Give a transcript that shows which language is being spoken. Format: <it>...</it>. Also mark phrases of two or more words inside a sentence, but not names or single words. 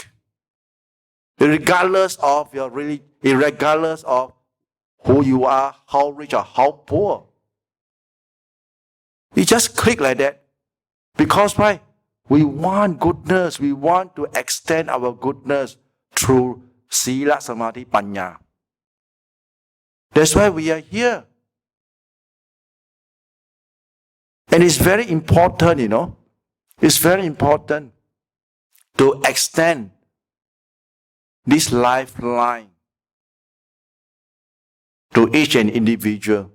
<en>Regardless of your religion, regardless of who you are, how rich or how poor. You just click like that. Because why? We want goodness. We want to extend our goodness through</en> <pi>sila, samadhi, panya.</pi> <en>That's why we are here. And it's very important, it's very important to extend this lifeline to each and individual.</en>